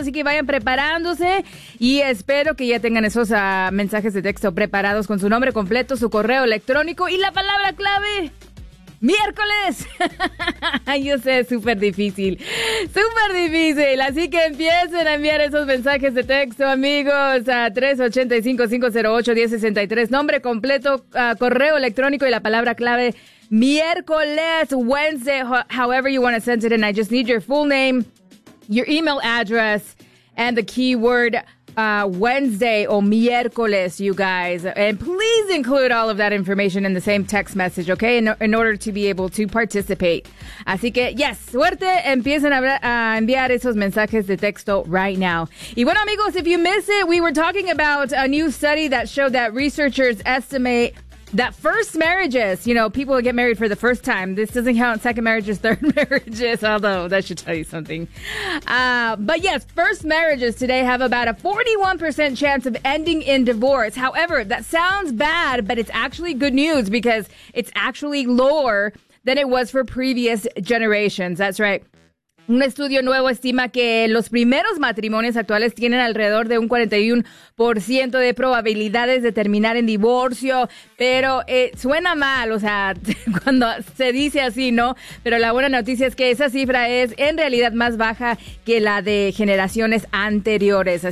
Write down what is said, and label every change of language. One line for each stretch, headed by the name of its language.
Spanish: Así que vayan preparándose y espero que ya tengan esos mensajes de texto preparados con su nombre completo, su correo electrónico y la palabra clave. ¡Miércoles! Yo sé, es súper difícil. ¡Súper difícil! Así que empiecen a enviar esos mensajes de texto, amigos, a 385-508-1063. Nombre completo, correo electrónico y la palabra clave. ¡Miércoles!
English: Wednesday, however you want to send it in. I just need your full name, your email address, and the keyword Wednesday
Spanish: o miércoles,
English: you guys. And please include all of that information in the same text message, okay? In order to be able to participate.
Spanish: Así que, yes, suerte, empiecen a enviar esos mensajes de texto
English: right now.
Spanish: Y bueno, amigos,
English: if you miss it, we were talking about a new study that showed that researchers estimate that first marriages, you know, people who get married for the first time, this doesn't count second marriages, third marriages, although that should tell you something. But yes, first marriages today have about a 41% chance of ending in divorce. However, that sounds bad, but it's actually good news because it's actually lower than it was for previous generations. That's right.
Spanish: Un estudio nuevo estima que los primeros matrimonios actuales tienen alrededor de un 41% de probabilidades de terminar en divorcio, pero suena mal, o sea, cuando se dice así, ¿no? Pero la buena noticia es que esa cifra es en realidad más baja que la de generaciones anteriores.